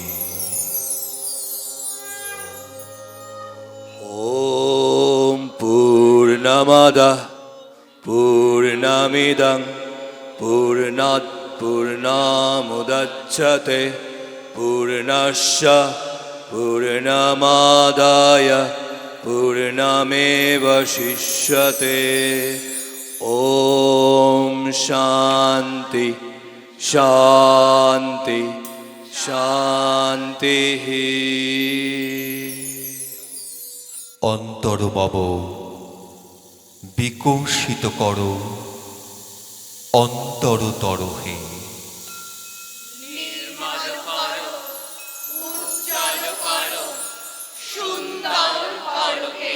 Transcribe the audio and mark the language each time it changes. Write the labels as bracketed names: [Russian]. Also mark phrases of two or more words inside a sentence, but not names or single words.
[Sanskrit] ॐ पूर्णमदः पूर्णमिदं पूर्णात् पूर्णमुदच्यते पूर्णस्य पूर्णमादाय पूर्णमेवशिष्यते। ॐ शान्ति शान्ति शान्तिः। [Bangla] অন্তর মম বিকশিত করো অন্তরতর হে। নির্মল করো উজ্জ্বল করো সুন্দর করো হে।